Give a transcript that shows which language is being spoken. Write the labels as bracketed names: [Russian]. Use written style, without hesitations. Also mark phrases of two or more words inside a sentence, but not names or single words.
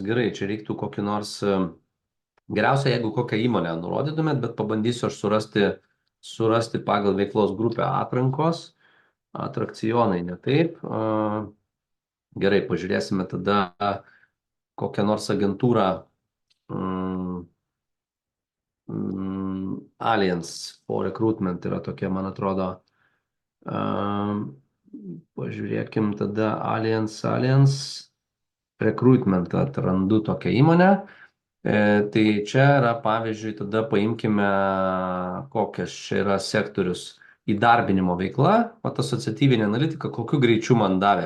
[Lithuanian] Gerai, čia reiktų kokį nors, geriausia, jeigu kokią įmonę nurodytumėt, bet pabandysiu aš surasti pagal veiklos grupę atrankos. Atrakcionai, ne taip. Gerai, pažiūrėsime tada kokią nors agentūrą. Alliance for Recruitment yra tokia, man atrodo. Pažiūrėkim tada Alliance Recruitment, atrandu tokią įmonę. Tai čia yra, pavyzdžiui, tada paimkime, kokias čia yra sektorius įdarbinimo veikla, o ta asociatyvinė analitika, kokiu greičiu man davė.